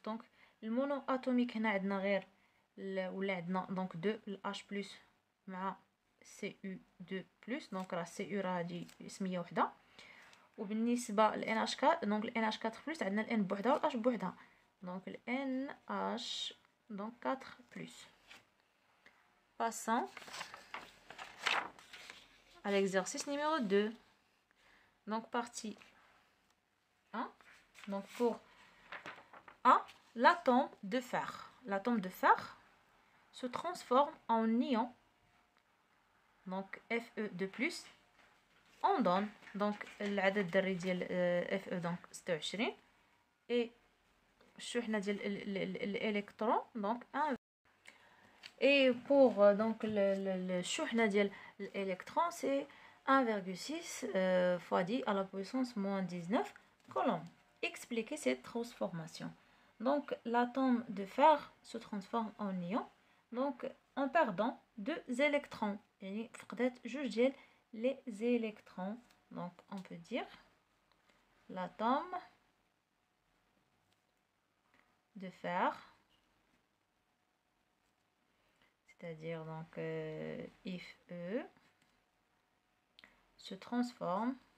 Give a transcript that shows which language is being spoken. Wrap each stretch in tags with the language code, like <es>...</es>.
<ar>دونك المونو اتوميك هنا عندنا غير ولا عندنا دونك 2 H+ مع Cu2+، دونك راه Cu راه هادي سميه وحده. وبالنسبه ل NH4 دونك ال NH4+ عندنا ال N بوحدها و H بوحدها، دونك ال NH donc 4+.</ar> <fr>Passons à l'exercice numéro 2. Donc partie 1. Donc pour A, l'atome de fer. L'atome de fer se transforme en ion, donc Fe2+, on donne donc</fr> <ar>العدد الذري ديال</ar> <fr>Fe donc 26 et</fr> <ar>الشحنة ديال الالكترون</ar> <fr>donc 1. Et pour donc</fr> <ar>الشحنة ديال الالكترون</ar> <fr>c'est 1,6 fois 10 à la puissance moins 19 coulombs. Expliquez cette transformation. Donc l'atome de fer se transforme en ion donc en perdant 2 électrons.</fr> <ar>يعني فقدت جوج ديال les électrons.</ar> <fr>Donc on peut dire l'atome de fer, c'est-à-dire donc Fe, se transforme</fr>